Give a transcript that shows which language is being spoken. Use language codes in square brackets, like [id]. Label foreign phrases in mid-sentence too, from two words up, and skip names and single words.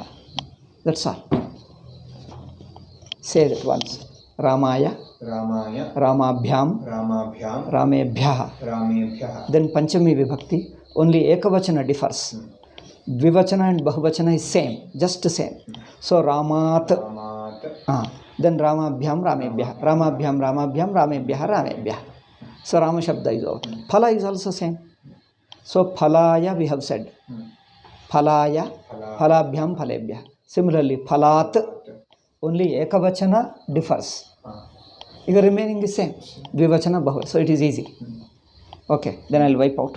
[en] That's all. Say that once. [sa] Ramaya, Ramaya, Ramabhyam, Ramabhyam, Ramebhyah. Ramebhyah. [en] Then [sa] Panchami Vibhakti, [en] only Ekavachana differs. Dvivachana and Bahuvachana is same, just the same. [sa] So Ramat, Ramat, then Ramabhyam, Ramebhyah. Ramabhyam, Ramabhyam, Ramebhyah, Ramebhyah. [en] So [sa] Rama Shabda [en] is over. Phala is also same. So Phalaya we have said. [sa] Phalaya, Phalabhyam, Phalebhyah. [en] Similarly, Phalat, only Ekavachana differs. The remaining is same. Dvivachana, Bahu. So it is easy. Okay, then I will wipe out.